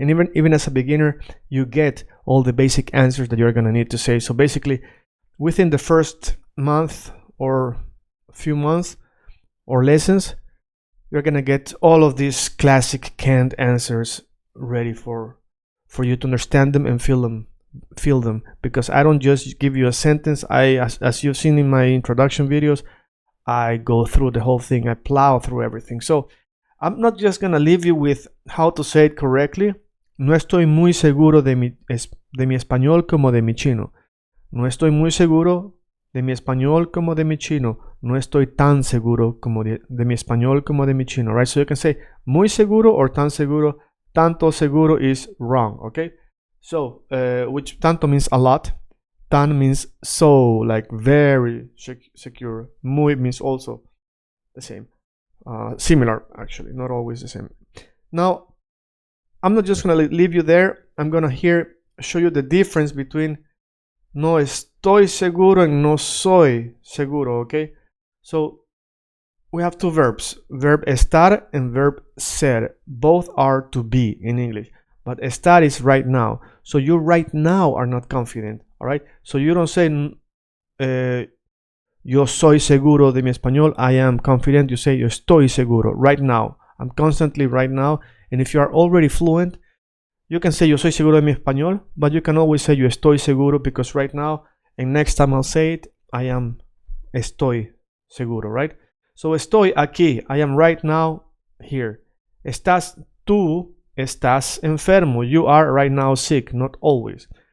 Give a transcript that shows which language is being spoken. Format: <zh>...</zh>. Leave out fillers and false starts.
<en>And even as a beginner, you get all the basic answers that you're going to need to say. So basically, within the first month or few months or lessons, you're going to get all of these classic canned answers ready for you to understand them and feel them. Because I don't just give you a sentence. As you've seen in my introduction videos, I go through the whole thing. I plow through everything. So I'm not just gonna leave you with how to say it correctly.</en> <es>No estoy muy seguro de mi español como de mi chino. No estoy muy seguro de mi español como de mi chino. No estoy tan seguro como de mi español como de mi chino. Right?</es> <en>So you can say</en> <es>muy seguro</es> <en>or</en> <es>tan seguro. Tanto seguro</es> <en>is wrong. Okay? So, which tanto means a lot. Tan means so, like very secure. Muy means also the same. Similar, actually, not always the same. Now, I'm not just going to leave you there. I'm going to show you the difference between</en> <es>no estoy seguro</es> <en>and</en> <es>no soy seguro,</es> <en>okay? So, we have two verbs, verb estar and verb ser. Both are to be in English, but estar is right now. So, you right now are not confident, all right? So, you don't say</en> <es>yo soy seguro de mi español.</es> <en>I am confident. You say</en> <es>yo estoy seguro</es> <en>right now. I'm constantly right now. And if you are already fluent, you can say</en> <es>yo soy seguro de mi español,</es> <en>but you can always say</en> <es>yo estoy seguro</es> <en>because right now, and next time I'll say it, I am</en> <es>estoy seguro,</es> <en>right? So</en> <es>estoy aquí.</es> <en>I am right now here.</en> <es>Tú estás enfermo.</es> <en>You are right now sick, not always.</en>